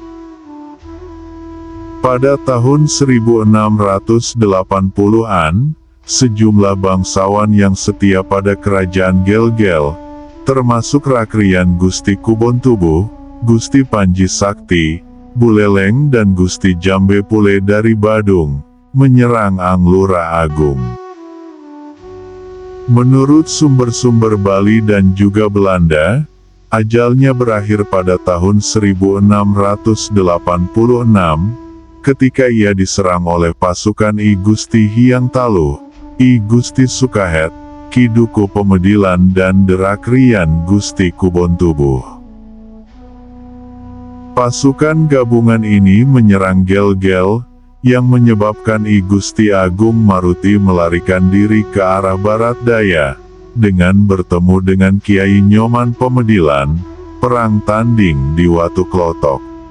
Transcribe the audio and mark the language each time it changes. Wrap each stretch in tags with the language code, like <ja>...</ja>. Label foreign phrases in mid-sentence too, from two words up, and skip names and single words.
<id>Pada tahun 1680-an, sejumlah bangsawan yang setia pada kerajaan Gel-Gel, termasuk Rakrian Gusti Kubontubuh, Gusti Panji Sakti, Buleleng dan Gusti Jambe Pule dari Badung, menyerang Anglura Agung. Menurut sumber-sumber Bali dan juga Belanda, ajalnya berakhir pada tahun 1686, ketika ia diserang oleh pasukan I Gusti Hyang Taluh, I Gusti Sukahet, Ki Duku Pemedilan dan Derakrian Gusti Kubontubuh. Pasukan gabungan ini menyerang Gel-Gel, yang menyebabkan I Gusti Agung Maruti melarikan diri ke arah barat daya, dengan bertemu dengan Kiai Nyoman Pemedilan, perang tanding di Watu Klotok.</id>